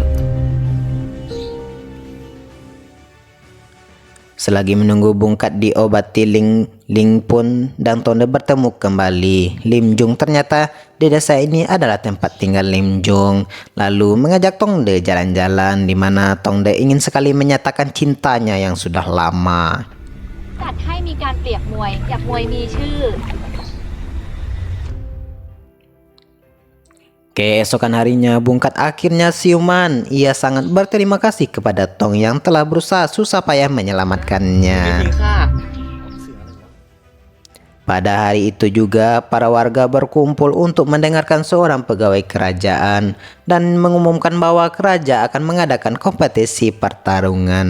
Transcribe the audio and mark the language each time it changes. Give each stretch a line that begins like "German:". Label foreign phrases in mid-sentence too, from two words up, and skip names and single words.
Indonesian: Selagi menunggu Bungkat diobati, Ling pun dan Tongde bertemu kembali. Lim Jung ternyata di desa ini adalah tempat tinggal Lim Jung. Lalu mengajak Tongde jalan-jalan, di mana Tongde ingin sekali menyatakan cintanya yang sudah lama.
Thai: จัดให้มีการเปรียบมวยอยากมวยมีชื่อ
Indonesian: Keesokan harinya, Bungkat akhirnya siuman. Ia sangat berterima kasih kepada Tong yang telah berusaha susah payah menyelamatkannya. Pada hari itu juga, para warga berkumpul untuk mendengarkan seorang pegawai kerajaan dan mengumumkan bahwa kerajaan akan mengadakan kompetisi pertarungan.